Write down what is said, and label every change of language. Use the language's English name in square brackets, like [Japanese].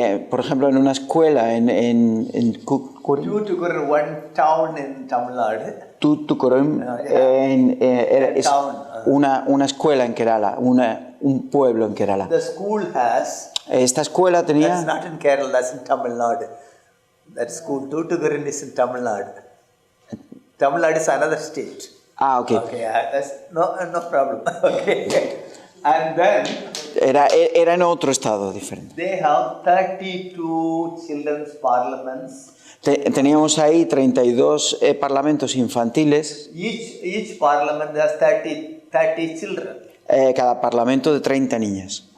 [Spanish] Por ejemplo, en una escuela en [English] Tuticorin, one town in Tamil Nadu, [Spanish] Tuticorin, es [English] Town, [Spanish] una escuela en Kerala, un pueblo en Kerala. [English] the school has, [Spanish] Esta escuela [English] that's [Spanish] tenía... [English] not in Kerala, that's in Tamil Nadu. That school, Tuticorin is in Tamil Nadu. Tamil Nadu is another state. Ah, ok. Okay, that's no problem. Okay. And then [Spanish] Era en otro estado diferente. [English] they have 32 children's parliaments. [Spanish] Teníamos ahí 32 parlamentos infantiles, [English] Each parliament has 30 children. [Spanish] cada parlamento de 30 niñas.